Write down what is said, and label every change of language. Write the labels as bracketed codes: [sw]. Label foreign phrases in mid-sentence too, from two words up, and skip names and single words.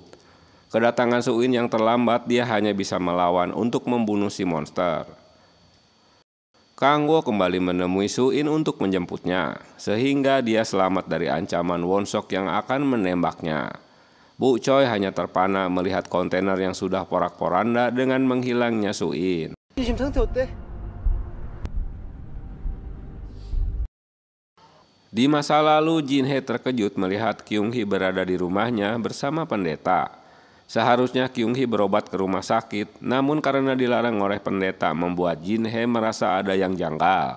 [id] Kedatangan Su In yang terlambat, dia hanya bisa melawan untuk membunuh si monster. Kang Wo kembali menemui Su In untuk menjemputnya, sehingga dia selamat dari ancaman Won Sok yang akan menembaknya. Bu Choi hanya terpana melihat kontainer yang sudah porak-poranda dengan menghilangnya Su In. [ko] 지금 상태 어때? [id] Di masa lalu, Jin Hee terkejut melihat Kyung Hee berada di rumahnya bersama pendeta. Seharusnya Kyung Hee berobat ke rumah sakit, namun karena dilarang oleh pendeta membuat Jin Hee merasa ada yang janggal.